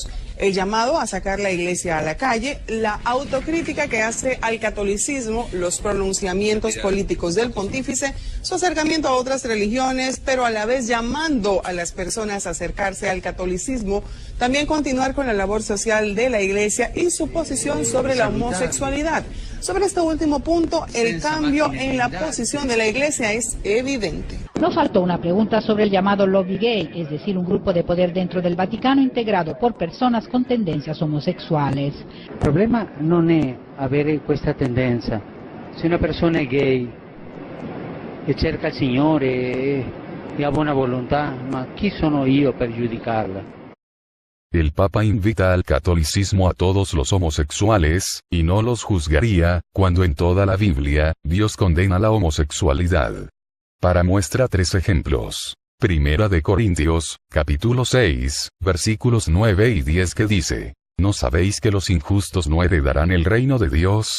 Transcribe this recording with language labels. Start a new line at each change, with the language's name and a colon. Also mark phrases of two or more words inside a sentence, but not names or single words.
Spanish: El llamado a sacar la Iglesia a la calle, la autocrítica que hace al catolicismo, los pronunciamientos políticos del pontífice, su acercamiento a otras religiones, pero a la vez llamando a las personas a acercarse al catolicismo, también continuar con la labor social de la Iglesia y su posición sobre la homosexualidad. Sobre este último punto, el cambio en la posición de la Iglesia es evidente. No faltó una pregunta sobre el llamado lobby gay, es decir, un grupo de poder dentro del Vaticano integrado por personas con
Italian: tendenzias omosessuali. Il problema non è avere questa tendenza. Se una persona è gay e cerca il Signore e ha buona volontà, ma chi sono io per giudicarla?
Spanish: El Papa invita al catolicismo a todos los homosexuales, y no los juzgaría, cuando en toda la Biblia, Dios condena la homosexualidad. Para muestra 3 ejemplos. Primera de Corintios, capítulo 6, versículos 9 y 10 que dice, ¿no sabéis que los injustos no heredarán el reino de Dios?